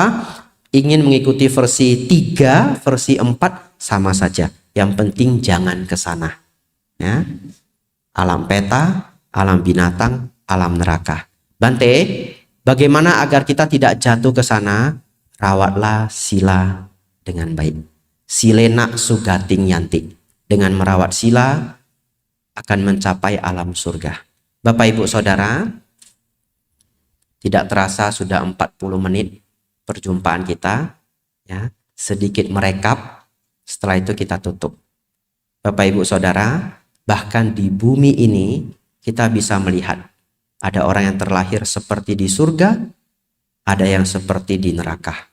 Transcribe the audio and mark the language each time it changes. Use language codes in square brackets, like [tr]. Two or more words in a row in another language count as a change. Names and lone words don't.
[id] Ingin mengikuti versi 3, versi 4 sama saja. Yang penting jangan ke sana. Ya. Alam peta, alam binatang, alam neraka. Bante, bagaimana agar kita tidak jatuh ke sana? Rawatlah sila dengan baik. [pi] Silena sugating yanti. [id] Dengan merawat sila akan mencapai alam surga. Bapak Ibu Saudara, tidak terasa sudah 40 menit perjumpaan kita. Ya, sedikit merekap, setelah itu kita tutup. Bapak Ibu Saudara, bahkan di bumi ini kita bisa melihat ada orang yang terlahir seperti di surga, ada yang seperti di neraka.